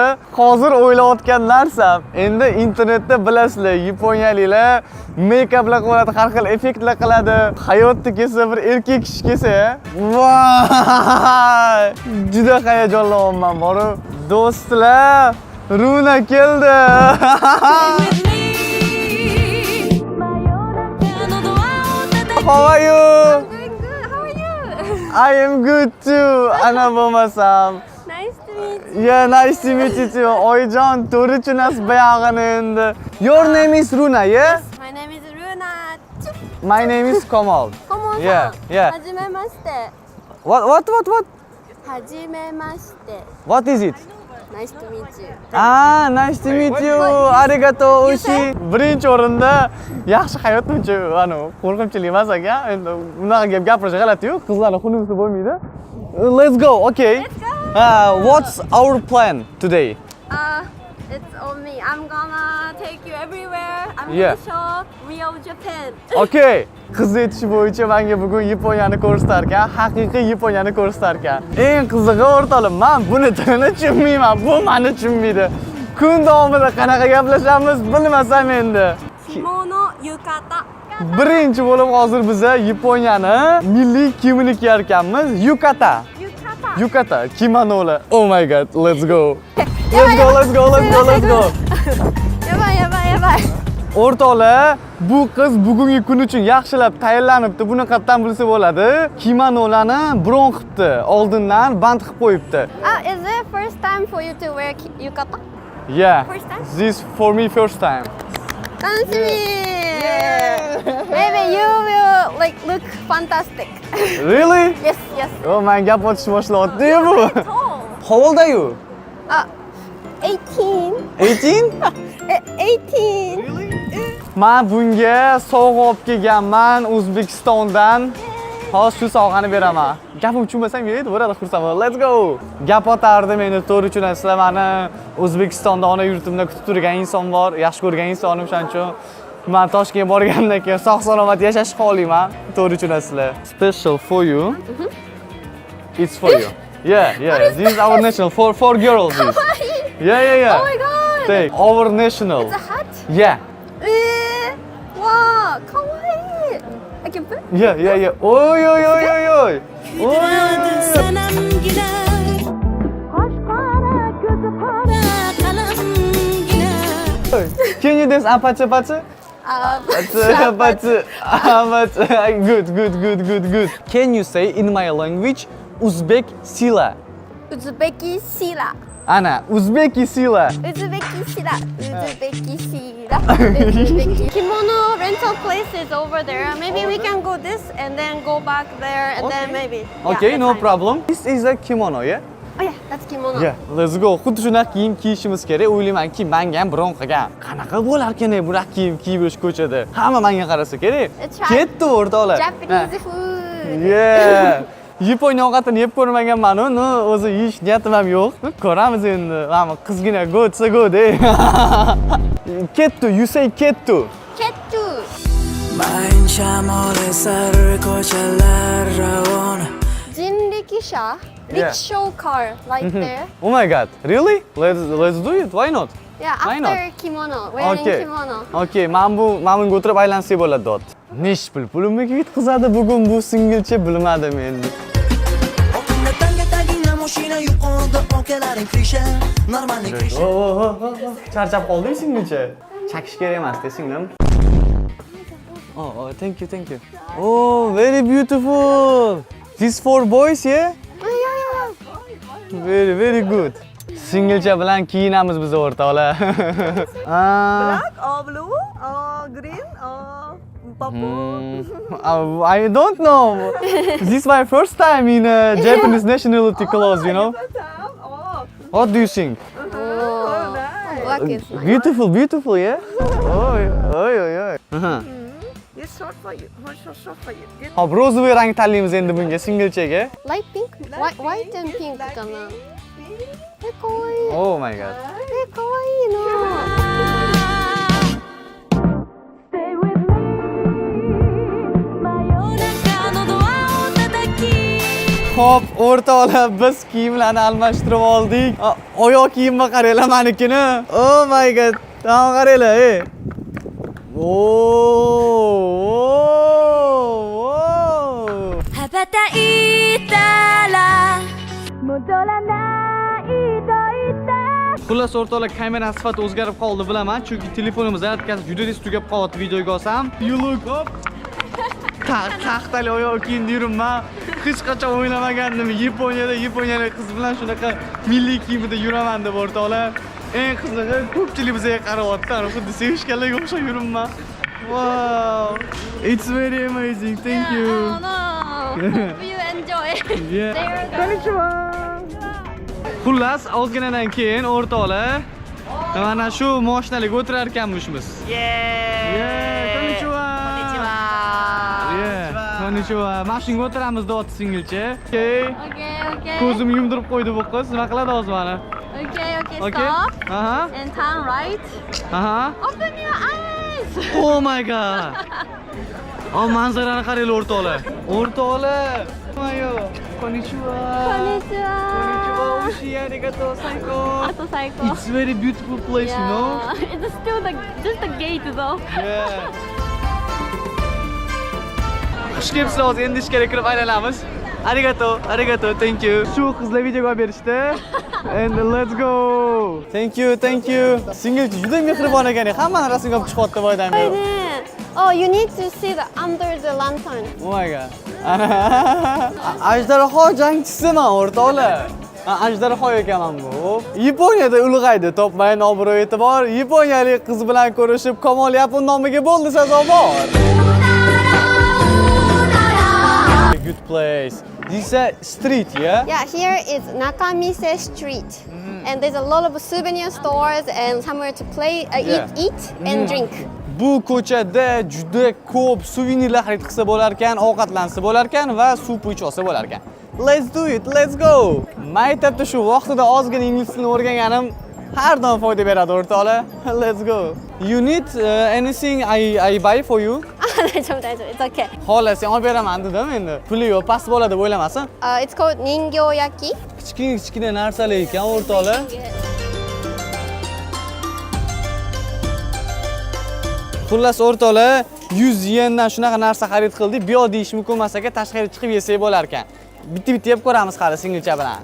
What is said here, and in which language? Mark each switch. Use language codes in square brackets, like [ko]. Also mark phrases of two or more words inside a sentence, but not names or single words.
[uz] Hozir o'ylayotgan narsam, endi internetda bilasizlar, yaponiyaliklar make-uplar qiladi, har xil effektlar qiladi. Hayotda kelsa bir erkak kishi kelsa, voy! Juda hayajonlanyapman, borib. Do'stlar, Runa keldi. [en] How are you? I'm doing good. How are you? I am good too. [uz] Ana bo'lmasam. [en] Nice to meet you. Yeah, nice to meet you too. [uz] Oyijon, to'g'ri tushunasiz buyog'ini endi. [en] Your name is Runa, yeah? My name is Runa. My name is Komal. Komo-san. Yeah. [ja] Hajimemashite. [en] What? [ja] Hajimemashite. [en] What is it? Nice to meet you. Ah, nice to meet you. [ja] Arigato, oshi. [uz] Birinchi o'rinda yaxshi hayot uchun, qo'rqinchli emas ekan. Endi unaqa gap gapirish g'alati-yu, qizlarning xunuvisi bo'lmaydi. [en] Let's go, okay. Let's go. What's our plan today? It's on me. I'm gonna take you everywhere. I'm Yeah. gonna show real Japan. Okay. [uz] Qiz aytishi bo'yicha menga bugun Yaponiyani ko'rsatar ekan, haqiqiy Yaponiyani ko'rsatar ekan. Eng qizig'i o'rtoqlar, men buni tilini tushunmayman, bu meni tushunmaydi. Kun davomida qanaqa gaplashamiz bilmasam endi. [ja] Kimono yukata. [uz] Birinchi bo'lib hozir biz Yaponiyani milliy kiyimini kiyar ekanmiz, yukata. Yukata, kimonolar. [en] Oh my god, let's go. Let's go. [ja] Yabay. [uz] O'rtoqlar, bu qiz bugungi kun uchun yaxshilab tayyorlanibdi. Buni qatdan bilsa bo'ladi. Kimonolarni bron qilibdi, oldindan band qilib qo'yibdi. [en] Is it first time for you to wear yukata? Yeah. First time? This for me first time. [ja] Tanshimi. [en] Maybe you will look fantastic. Really? Yes. [uz] Oh, men gap otish boshlayapti-yu bu. [en] Tall. How old are you? 18. 18? 18. [uz] Men bunga sovg'a olib kelganman O'zbekistondan. Hozir shu sovg'ani beraman. Gapim tushunmasam yeydi, bo'ladi, xursand. [en] Let's go. [uz] Gap otardim, endi to'g'ri tushunasizlar, meni O'zbekistonda ona yurtimda kutib turgan inson bor, yaxshi ko'rgan insonim, shuning uchun men Toshkentga borgandan keyin sog'-salomat yashashni xohlayman. To'g'ri tushunasizlar. [en] Special for you. It's for you. Yeah. This is our national for girls. This. Yeah. Oh my god. Take our national. It's a hat? Yeah. Wow, kawaii. I can put? Yeah. Oy. Can you dance apache? Good. Can you say in my language Uzbek sila? [uz] Uzbeki sila. Ana, Uzbeki sila. [en] Kimono rental place is over there. Maybe we can go this and then go back there and then maybe. Okay, Yeah, no that's fine. problem. This is a kimono, yeah? Oh yeah, that's kimono. Yeah, let's go. [uz] Xuddi shunaqa kiyim kiyishimiz kerak. O'ylaymanki, menga ham biron qilgan. Qanaqa bo'lar ekan bunaqa kiyim kiyib yurish ko'chada? Hamma menga qarasa kerak. Ketdi o'rtoqlar. [en] Japanese food. Yeah. [uz] Yaponiya ovqatini yeb ko'rmaganman, o'zi yeyish niyatim ham yo'q. Ko'ramiz endi. Mana qizgina go desa go de. Kettu, [en] you say kettu. [uz] Kettu. Mayin shamol esar ko'chalar ravon. [ja] Jinrikisha. [en] Rickshaw car, there. Oh my god, really? Let's do it. Why not? Yeah, Why after not? kimono, wearing Okay. kimono. [uz] Okay, men bunga o'tirib aylansak bo'ladi dot. Nesh pulimga yetkazadi bugun bu singilcha bilmadim endi. Oqinda tanga tagingda mashina yuqorida okalaring [ru] крыша нормальный крыша [uz] Charchab qolding singilcha. Chakish kerak emas-da singlim. [en] Oh, thank you. Oh, very beautiful. This for boys, yeah? Very good. Singilcha bilan kiyinamiz biz o'rtoqlar. Black or blue or green or purple? I don't know. This is my first time in Japanese nationality clothes, you know. Oh, What do you think? oh, nice. Black is nice. Beautiful, yeah? Oy. It's short for you. Short for you. Get [uz] Hop, rozvoy rang tanlaymiz endi bunga singilchaga. [en] Light pink? White and pink [ja] かな。かわいい。 [en] Oh my god. [ja] かわいいな。 [uz] Hop, o'rtoqlar, biz kiyimlarni almashtirib oldik. Oyoq kiyimga qaranglar menikini. [en] Oh my god. [uz] Tamam qaranglar, ey. [en] Oh. [ja] 羽ばたいたら戻らないと言った [uz] Xullas o'rtoqlar, kamera sifati o'zgarib qoldi bilaman, chunki telefonimiz zaryadkasi juda tez tugab qolyapti videoga olsam. [en] You look up. [uz] Taxtali oyoq kiyimda yuribman. Hech qachon o'ylamagandim. Yaponiyalik qiz bilan shunaqa milliy kiyimda yuraman deb o'rtoqlar. Eng qizig'i ko'pchilik bizga qarayapti. Xuddi sevishganlarga o'xshab yuribman. [en] Wow. It's very amazing. Thank Oh you. no. Hope you enjoy. Yeah. [ja] Konnichiwa. [uz] Xullas, ozginadan keyin o'rtoqlar mana shu mashinalarga o'tirar ekanmiz biz. [en] Yeah. [ja] Konnichiwa. Konnichiwa. [uz] Mashinaga o'tiramiz deyapti singilcha. [en] Okay. Okay. [uz] Ko'zimni yumdirib qo'ydi bu qiz. Nima qiladi hozir mana? [en] Okay. Okay. Stop. Uh-huh. And turn right. Uh-huh. Open your eyes. Oh my god. [uz] Manzarani qaranglar o'rtoqlar. O'rtoqlar. Mayo. [ja] Konnichiwa. Konnichiwa. Oshi, arigato, saiko. Ato saiko. [en] It's very beautiful place, you know? It's still just the gate though. Yeah. [uz] Xush kelibsizlar, hozir endi ishga kirib aylanamiz. [ja] Arigato, [en] thank you. [uz] Shu qizlar videoga olib berishdi. [en] And let's go. Thank you. [uz] Singilchi juda mehribon ekan. Hammani rasmga olib chiqyapti boydan beri. [en] Oh, you need to see the under the lantern. Oh my god. [uz] Ajdarho jangchisiman o'rtoqlar. Ajdarho ekaman bu. Yaponiyada ulg'aydi, topmayin obro' e'tibor. Yaponiyalik qiz bilan ko'rishib, Kamol Yapon nomiga bo'ldi sazovor. [en] Good place. This is a street, yeah? Yeah, here is Nakamise Street. And there's a lot of souvenir stores and somewhere to play, eat and drink. [uz] Bu ko'chada juda ko'p suvenirlar xarid qilsa bo'lar ekan, ovqatlansa bo'lar ekan va suv ichib olsa bo'lar ekan. [en] Let's do it. Let's go. [uz] Maktabda shu vaqtida ozgina ingliz tilini o'rganganim har doim foyda beradi o'rtoqlar. [en] Let's go. You need anything I buy for you? It's okay. [uz] Xolos, sen olib beraman dedim endi. Puli yo'q, past bo'ladi deb o'ylamasin. [en] It's called Ningyoyaki. [uz] Kichkina narsalar ekan o'rtoqlar. Xullas o'rtoqlar, 100 yendan shunaqa narsa xarid qildik. Bu yoq deyish mumkin emas ekan, tashqariga chiqib yesak bo'lar ekan. Bitta yeb ko'ramiz hali singilcha bilan.